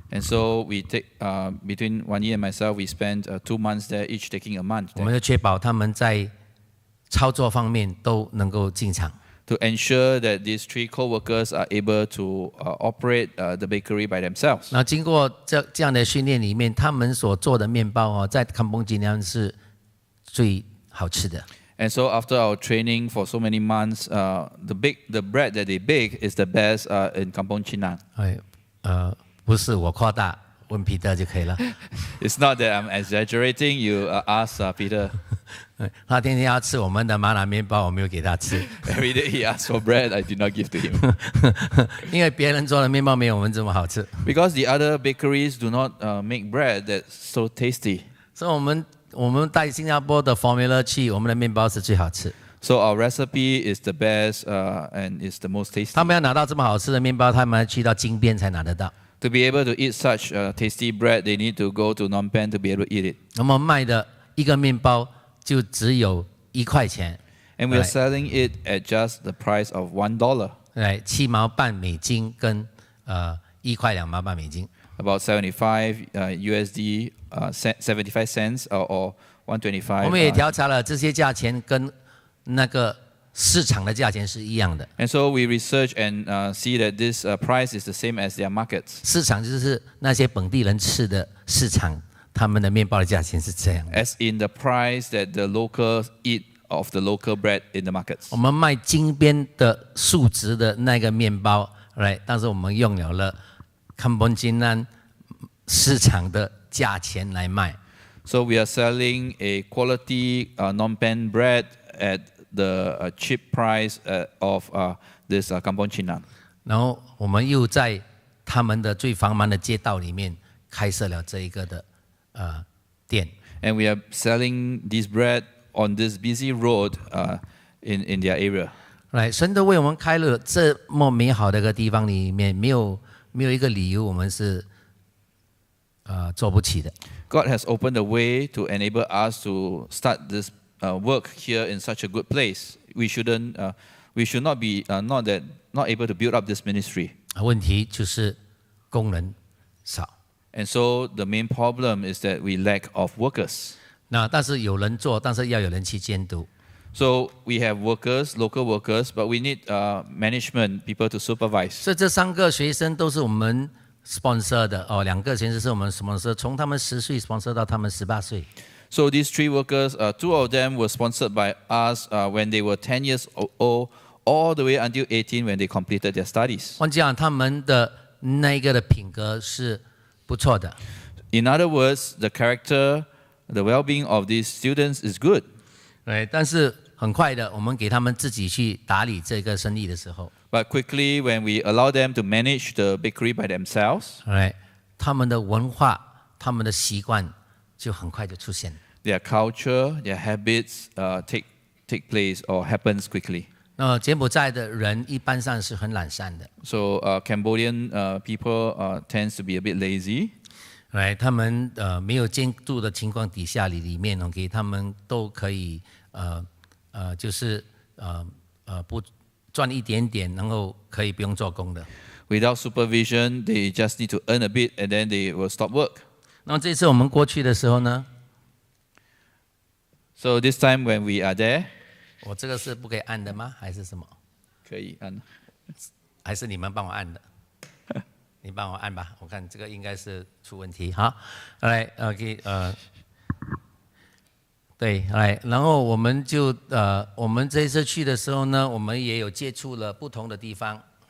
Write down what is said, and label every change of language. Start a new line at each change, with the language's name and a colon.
English: And so we take between Wani and myself, we spent 2 months there, each taking a month.
Chinese: 我们就确保他们在操作方面都能够进场。
English: To ensure that these 3 co-workers are able to operate the bakery by themselves.
Chinese: 那经过这样的训练里面，他们所做的面包在Kampunjinan是最好吃的。
English: And so after our training for so many months, the bread that they bake is the best in Kampong Chinan.
Chinese: 不是我夸大，问彼得就可以了。
English: It's not that I'm exaggerating. You ask Peter.
Chinese: 他天天要吃我们的麻辣面包，我没有给他吃。
English: Every day he asks for bread, I did not give to him.
Chinese: 因为别人做的面包没有我们这么好吃。
English: Because the other bakeries do not make bread that's so tasty.
Chinese: 所以我们带新加坡的 formula 去，我们的面包是最好吃。
English: So our recipe is the best and is the most tasty.
Chinese: 他们要拿到这么好吃的面包，他们要去到金边才拿得到。
English: To be able to eat such tasty bread, they need to go to Phnom Penh to be able to eat it.
Chinese: 我们卖的一个面包就只有1块钱。
English: And we are selling it at just the price of $1.
Chinese: 7毛半美金跟1块2毛半美金。
English: About 75 USD, 75 cents or 125.
Chinese: 我们也调查了这些价钱跟那个市场的价钱是一样的。
English: And so we research and see that this price is the same as their markets.
Chinese: 市场就是那些本地人吃的市场，他们的面包的价钱是这样的。
English: As in the price that the locals eat of the local bread in the markets.
Chinese: 我们卖金边的素质的那个面包，但是我们用了康本金安市场的价钱来卖。
English: So we are selling a quality non-pan bread at the cheap price of this Kampong Chinang.
Chinese: 然后我们又在他们的最繁忙的街道里面开设了这一个的店。
English: And we are selling this bread on this busy road in their area.
Chinese: 神都为我们开了这么美好的一个地方里面，没有一个理由我们是做不起的。
English: God has opened a way to enable us to start this work here in such a good place. We should not be not able to build up this ministry.
Chinese: 问题就是工人少。
English: And so the main problem is that we lack of workers.
Chinese: 但是有人做，但是要有人去监督。
English: So we have workers, local workers, but we need management, people to supervise.
Chinese: 所以这3个学生都是我们 sponsor 的2个学生是我们 sponsor， 从他们10岁 sponsor 到他们18岁。
English: So these 3 workers, 2 of them were sponsored by us when they were 10 years old, all the way until 18 when they completed their studies.
Chinese: 换句话讲，他们的那个的品格是不错的。
English: In other words, the character, the well-being of these students is good.
Chinese: 但是很快的，我们给他们自己去打理这个生意的时候，
English: But quickly, when we allow them to manage the bakery by themselves,
Chinese: 他们的文化、他们的习惯就很快就出现。
English: their culture, their habits take place or happens quickly.
Chinese: 那柬埔寨的人一般上是很懒散的，
English: So Cambodian people tends to be a bit lazy.
Chinese: 他们没有监督的情况底下里面他们都可以就是不赚一点点，然后可以不用做工的。
English: Without supervision, they just need to earn a bit and then they will stop work.
Chinese: 那么这次我们过去的时候呢，
English: So this time when we are there,
Chinese: 我这个是不可以按的吗？还是什么？可以按。还是你们帮我按的？你帮我按吧，我看这个应该是出问题。好，来，OK，对，来，然后我们就我们这一次去的时候呢，我们也有接触了不同的地方。